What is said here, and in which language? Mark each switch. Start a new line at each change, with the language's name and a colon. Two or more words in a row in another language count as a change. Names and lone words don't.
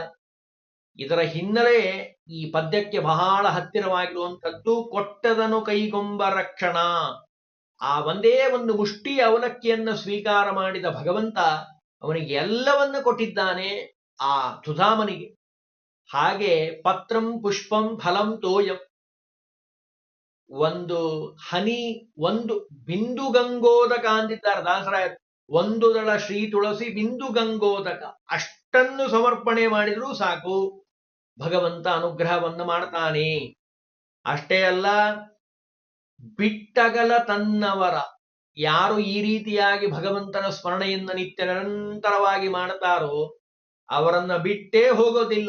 Kannada: ಇದರ ಹಿನ್ನೆಲೆ ಈ ಪದ್ಯಕ್ಕೆ ಬಹಳ ಹತ್ತಿರವಾಗಿರುವಂಥದ್ದು. ಕೊಟ್ಟದನು ಕೈಗೊಂಬ ರಕ್ಷಣ, ಆ ಒಂದೇ ಒಂದು ಮುಷ್ಟಿ ಅವಲಕ್ಕಿಯನ್ನು ಸ್ವೀಕಾರ ಮಾಡಿದ ಭಗವಂತ ಅವನಿಗೆ ಎಲ್ಲವನ್ನ ಕೊಟ್ಟಿದ್ದಾನೆ ಆ ಸುಧಾಮನಿಗೆ.
Sanskrit: ಹಾಗೆ ಪತ್ರಂ ಪುಷ್ಪಂ ಫಲಂ ತೋಯಂ,
Kannada: ಒಂದು ಹನಿ, ಒಂದು ಬಿಂದು ಗಂಗೋದಕ ಅಂದಿದ್ದಾರೆ ದಾಸರಾಯರು. ಒಂದು ದಳ ಶ್ರೀ ತುಳಸಿ ಬಿಂದು ಗಂಗೋದಕ, ಅಷ್ಟನ್ನು ಸಮರ್ಪಣೆ ಮಾಡಿದ್ರೂ ಸಾಕು, ಭಗವಂತ ಅನುಗ್ರಹವನ್ನು ಮಾಡ್ತಾನೆ. ಅಷ್ಟೇ ಅಲ್ಲ, ಬಿಟ್ಟಗಲ ತನ್ನವರ, ಯಾರು ಈ ರೀತಿಯಾಗಿ ಭಗವಂತನ ಸ್ಮರಣೆಯನ್ನು ನಿತ್ಯ ನಿರಂತರವಾಗಿ ಮಾಡ್ತಾರೋ ಅವರನ್ನ ಬಿಟ್ಟೇ ಹೋಗೋದಿಲ್ಲ.